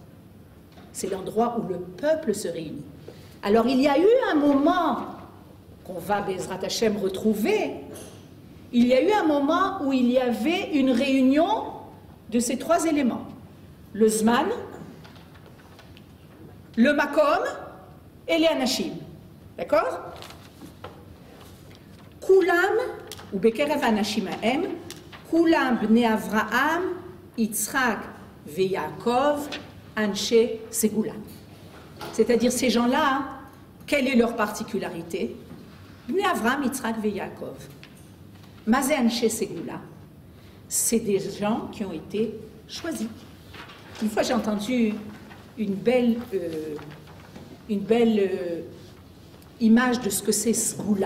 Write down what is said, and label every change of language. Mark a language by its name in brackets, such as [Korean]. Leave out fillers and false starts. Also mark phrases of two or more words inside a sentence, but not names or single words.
[French] C'est l'endroit où le peuple se réunit. Alors il y a eu un moment qu'on va, [Hebrew] בעזרת השם, [French] retrouver. Il y a eu un moment où il y avait une réunion de ces trois éléments. Le Zman, le Makom et les Anashim. D'accord? [Hebrew] כולם, הוא בקרב אנשים האם, כולם בני אברהם, יצחק ויעקב, אנשי סגולה. [French] C'est-à-dire ces gens-là, quelle est leur particularité? [Hebrew] בני אברהם, יצחק ויעקב. מה זה אנשי סגולה, [French] c'est des gens qui ont été choisis. Une fois, j'ai entendu une belle image de ce que c'est Sgoula.